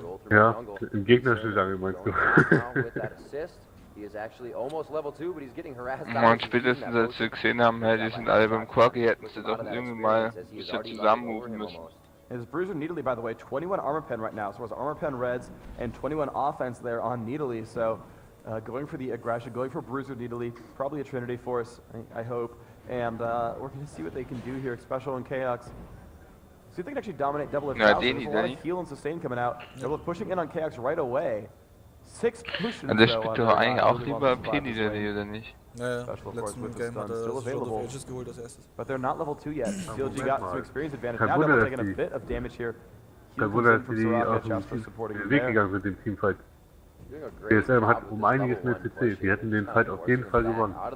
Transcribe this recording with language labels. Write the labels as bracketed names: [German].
[German] Ja, im gegnerischen Jungle meinst du? Und spätestens als wir gesehen haben, hey, die sind alle beim Quaggy, hätten sie doch irgendwie mal ein bisschen zusammen moven müssen. [English] Is Bruiser Needly, by the way, 21 armor pen right now. So it's armor pen reds and 21 offense there on Needly. So going for the aggression, going for Bruiser Needly, probably a Trinity Force, I hope. And we're going to see what they can do here, Special and Chaos. See if they can actually dominate Double Lift. There's a lot of heal and sustain coming out. Double Lift pushing in on Chaos right away. 6 pushes. [German] Der spielt doch eigentlich auch lieber P-Niederlee, oder nicht? Ja, letzten Game hat er Sword of Ages geholt als erstes. [English] But they're not level 2 yet. CLG got some experience advantage. Now they're taking a bit of damage here. [German] Kein Wunder, dass die aus dem Weg gegangen sind, dem Teamfight. DSM hat einiges mehr CC. Die hätten den Fight auf jeden Fall gewonnen.